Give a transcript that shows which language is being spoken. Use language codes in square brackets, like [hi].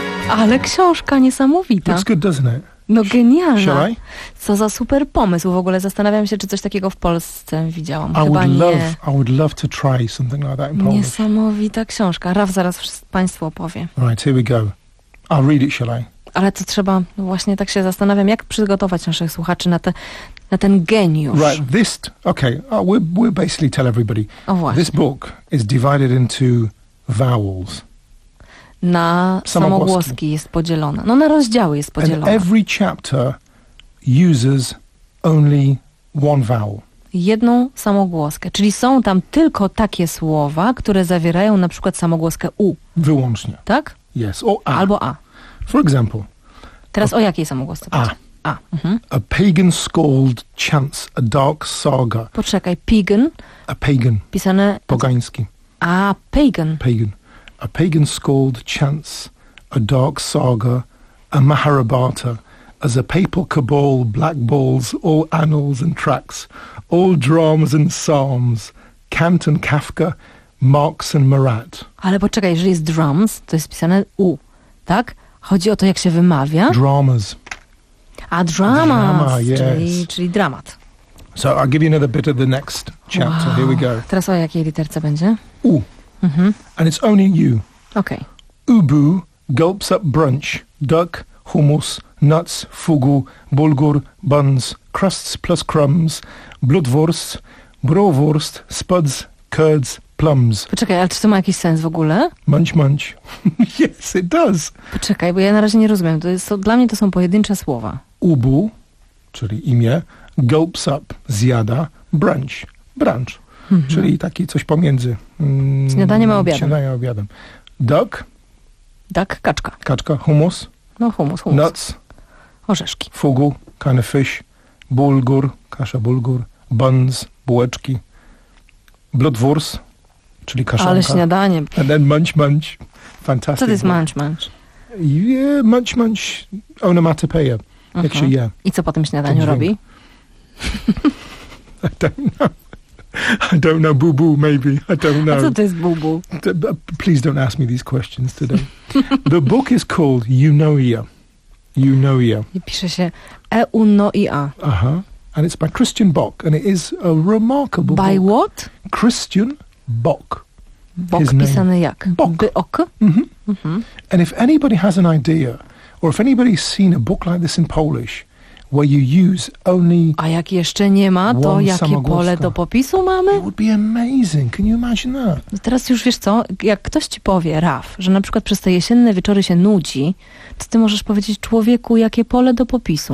[pl] Ale książka niesamowita. [en] Looks good, doesn't it? [pl] No genialna. [en] Shall I? [pl] Co za super pomysł. W ogóle zastanawiam się, czy coś takiego w Polsce widziałam. [en] I would love to try something like that in Polish. [pl] Niesamowita książka. Raf zaraz Państwu opowie. [en] Right, here we go. I'll read it, shall I? [pl] Ale to trzeba, właśnie tak się zastanawiam, jak przygotować naszych słuchaczy na ten geniusz. [en] Right, this, okay, oh, we basically tell everybody. [pl] O właśnie. [en] This book is divided into vowels. [pl] Na samogłoski jest podzielona. No na rozdziały jest podzielona. [en] And every chapter uses only one vowel. [pl] Jedną samogłoskę. Czyli są tam tylko takie słowa, które zawierają na przykład samogłoskę u. Wyłącznie. Tak? [en] Yes. Or a. [pl] Albo a. [en] For example. [pl] Teraz o jakiej samogłosce? A. A. [en] A pagan scald chants a dark saga. [pl] Poczekaj. Pagan. [en] A pagan. [pl] Pisane. Pogański. [en] A pagan. Pagan. A pagan scald chants a dark saga, a Mahabharata, as a papal cabal blackballs all annals and tracts, all dramas and psalms, Kant and Kafka, Marx and Marat. [pl] Ale poczekaj, jeżeli jest drums, to jest pisane u, tak? Chodzi o to, jak się wymawia. [en] Dramas. A dramas, drama, yes. [pl] czyli dramat. [en] So I'll give you another bit of the next chapter. Wow. Here we go. [pl] Teraz o jakiej literce będzie? U. Mm-hmm. [en] And it's only you. Okay. Ubu gulps up brunch. Duck, hummus, nuts, fugu, bulgur, buns, crusts plus crumbs, blutwurst, Bratwurst, spuds, curds, plums. [pl] Poczekaj, ale czy to ma jakiś sens w ogóle? [en] Munch, munch. Yes, it does. [pl] Poczekaj, bo ja na razie nie rozumiem. To jest, to, dla mnie to są pojedyncze słowa. Ubu, czyli imię, [en] gulps up, [pl] zjada, brunch, brunch. Mm-hmm. Czyli taki coś pomiędzy. Śniadanie ma obiadem. Śniadanie obiadem. Duck. Duck, kaczka. Kaczka, hummus. No hummus, hummus. [en] Nuts. [pl] Orzeszki. [en] Fugu, kind of fish. Bulgur, kasza bulgur. [pl] Buns, bułeczki. Blutwurst, czyli kaszanka. Ale śniadanie. [en] And then munch, munch. Fantastic. [pl] Co to jest munch, munch? [en] Yeah, munch, munch, onomatopoeia. Uh-huh. [pl] Jak się je. I co po tym śniadaniu robi? [en] I don't know, boo-boo, maybe. I don't know. [pl] A co to jest boo-boo? [en] Please don't ask me these questions today. The book is called Eunoia. Eunoia. [pl] I pisze się Eunoia. Aha. [en] And it's by Christian Bach. And it is a remarkable by book. By what? Christian Bach. [pl] Bach pisany jak? Bach. B-O-K? Mm-hmm. Mm-hmm. [en] And if anybody has an idea, or if anybody's seen a book like this in Polish, where you use only one [pl] samogłoska. A jak jeszcze nie ma, to jakie pole do popisu mamy? [en] It would be amazing. Can you imagine that? [pl] No teraz już wiesz co, jak ktoś ci powie, Raf, że na przykład przez te jesienne wieczory się nudzi, to ty możesz powiedzieć człowieku, jakie pole do popisu.